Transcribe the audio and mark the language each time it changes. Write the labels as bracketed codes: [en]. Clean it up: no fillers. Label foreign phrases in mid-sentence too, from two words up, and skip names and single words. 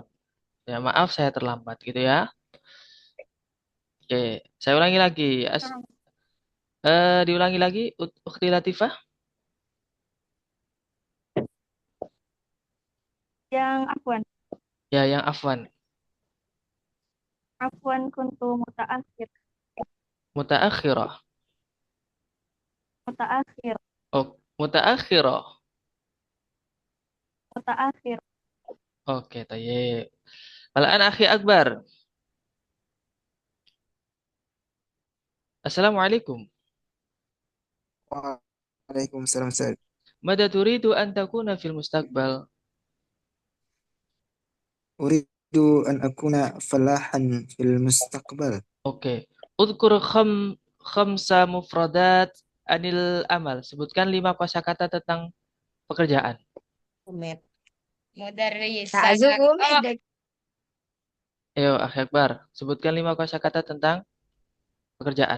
[id] Ya maaf saya terlambat gitu ya. Oke, saya ulangi lagi. Diulangi lagi Ukhti Latifah. Yang afwan. Ya, yang afwan. [ar] عفوا كنت متأخر. Mutaakhirah. Mutaakhir. Oh, mutaakhirah. Mutaakhir. Oke, طيب. الآن أخي أكبر. Assalamualaikum. وعليكم السلام أستاذ. ماذا تريد أن تكون في المستقبل? أريد أن أكون فلاحا في المستقبل. Oke. اذكر خمس مفردات عن العمل. [id] Sebutkan 5 kosakata tentang pekerjaan. Ayo, akhi akbar. Sebutkan 5 kosakata tentang pekerjaan.